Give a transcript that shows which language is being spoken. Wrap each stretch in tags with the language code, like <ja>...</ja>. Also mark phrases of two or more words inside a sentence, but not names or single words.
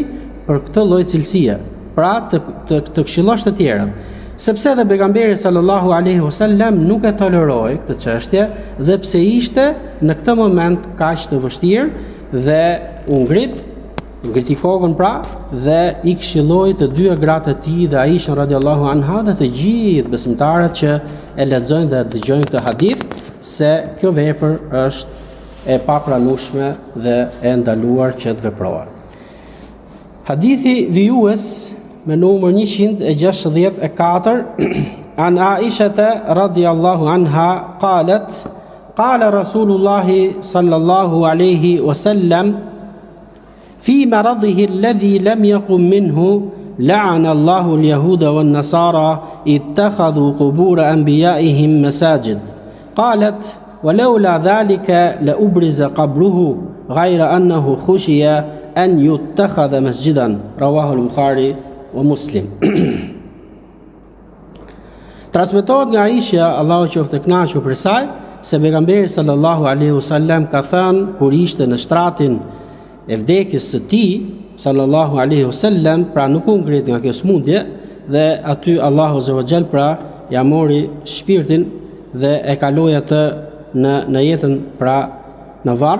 <sq>për këtë lloj cilësie, pra të këshillosh të tjerët, sepse dhe pejgamberi</sq> <ar>صلى الله عليه وسلم</ar> <sq>nuk e toleroi këtë çështje dhe pse ishte në këtë moment kaq të vështirë dhe u ngriti kokën pra dhe i këshilloi të dy gratë të tij dhe Aisha</sq> <ar>رضي الله عنها</ar> <sq>dhe të gjithë besimtarët që e lexojnë dhe dëgjojnë këtë hadith se kjo vepër është e papranueshme dhe e ndaluar që të veprohet. Hadithi vijues me numër 164</sq> <ar>عن عائشة رضي الله عنها قالت قال رسول الله صلى الله عليه وسلم في مرضه الذي لم يقم منه لعن الله اليهود والنصارى اتخذوا قبور أنبيائهم مساجد قالت ولولا ذلك لأبرز قبره غير أنه خشي أن يتخذ مسجدا رواه البخاري ومسلم.</ar> <sq>Transmetohet nga Aisha, Allahu qoftë e kënaqur për saj, se pejgamberi</sq> <ar>صلى الله عليه وسلم</ar> <sq>ka thënë kur ishte në shtratin e vdekjes së tij</sq> <ar>صلى الله عليه وسلم,</ar> <sq>pra nuk u ngrit nga kjo smundje dhe aty Allahu</sq> <ar>عز وجل</ar> <sq>pra ja mori shpirtin dhe e kaloi atë në jetën pra në varr.</sq>